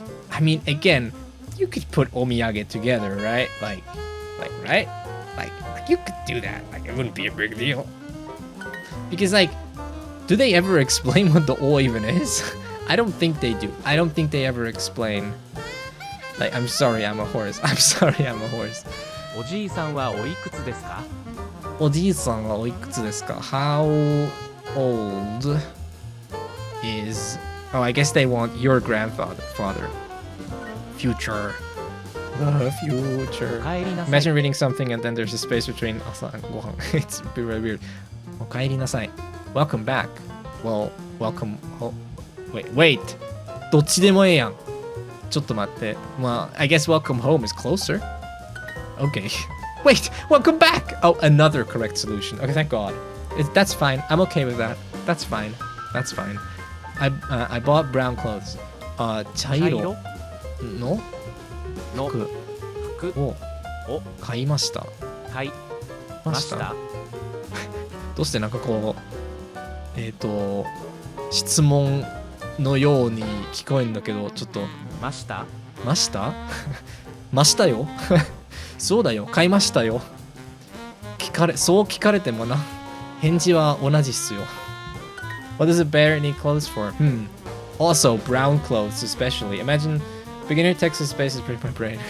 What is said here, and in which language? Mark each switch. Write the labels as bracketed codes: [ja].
[en] I mean, again, you could put omiyage together, right? Like, right? Like you could do that. Like, it wouldn't be a big deal. Because, like, do they ever explain what the o even is? I don't think they do. I don't think they ever explain. Like, I'm sorry, I'm a horse. I'm sorry, I'm a horse. [ja] おじいさんはおいくつですか？おじいさんはおいくつですか? [en] How old is... Oh, I guess they want your grandfather. Future. The future. [ja] おかえりなさい [en] Imagine reading something and then there's a space between asa and gohan. It's very weird. [ja] おかえりなさい. [en] Welcome back. Well, welcome home. Wait. [ja] どっちでもええやん。ちょっと待って。 [en] Well, I guess welcome home is closer. Okay. Wait, welcome back! Oh, another correct solution. Okay, thank God. That's fine. I'm okay with that. That's fine. That's fine. I bought brown clothes. [ja] 茶色のの服服をを買いました。買いました。どうしてなんかこう、質問のように聞こえるんだけど、ちょっとましたましたましたよそうだよ、買いましたよ。そう聞かれてもな、返事は同じっすよ。 [en] What does a bear need clothes for? Also, brown clothes especially. Imagine beginner Texas space is pretty my brain.